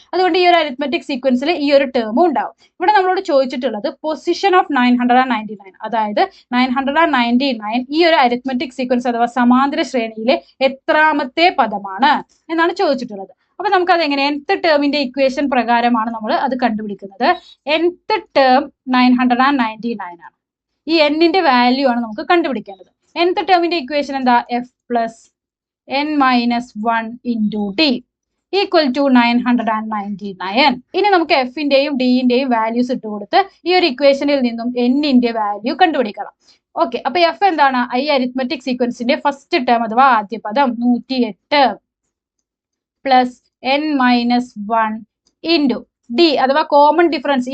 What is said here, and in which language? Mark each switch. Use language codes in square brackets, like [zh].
[ml] അതുകൊണ്ട് ഈ ഒരു അരിത്മെറ്റിക് സീക്വൻസിൽ ഈ ഒരു ടേമും ഉണ്ടാവും. ഇവിടെ നമ്മളോട് ചോദിച്ചിട്ടുള്ളത് പൊസിഷൻ ഓഫ് 999, അതായത് 999 ഈ ഒരു അരിത്മെറ്റിക് സീക്വൻസ് അഥവാ സമാന്തര ശ്രേണിയിലെ എത്രാമത്തെ പദമാണ് എന്നാണ് ചോദിച്ചിട്ടുള്ളത്. അപ്പൊ നമുക്ക് അത് എങ്ങനെ? nth ടേമിന്റെ ഇക്വേഷൻ പ്രകാരമാണ് നമ്മൾ അത് കണ്ടുപിടിക്കുന്നത്. nth ടേം 999 ആണ്. ഈ n-ന്റെ വാല്യൂ ആണ് നമുക്ക് കണ്ടുപിടിക്കേണ്ടത്. nth ടേമിന്റെ ഇക്വേഷൻ എന്താ? [en] f plus n minus 1 into d equal to 999. [ml] ഇനി നമുക്ക് f-ന്റെയും d-ന്റെയും വാല്യൂസ് ഇട്ട് കൊടുത്ത് ഈ ഒരു ഇക്വേഷനിൽ നിന്നും n-ന്റെ വാല്യൂ കണ്ടുപിടിക്കണം. ഓക്കെ, അപ്പൊ f എന്താണ്? ഈ അരിത്മെറ്റിക് സീക്വൻസിന്റെ ഫസ്റ്റ് ടേം അഥവാ ആദ്യ പദം 108 plus [en] n minus 1 into d [ml] അഥവാ കോമൺ ഡിഫറൻസ്.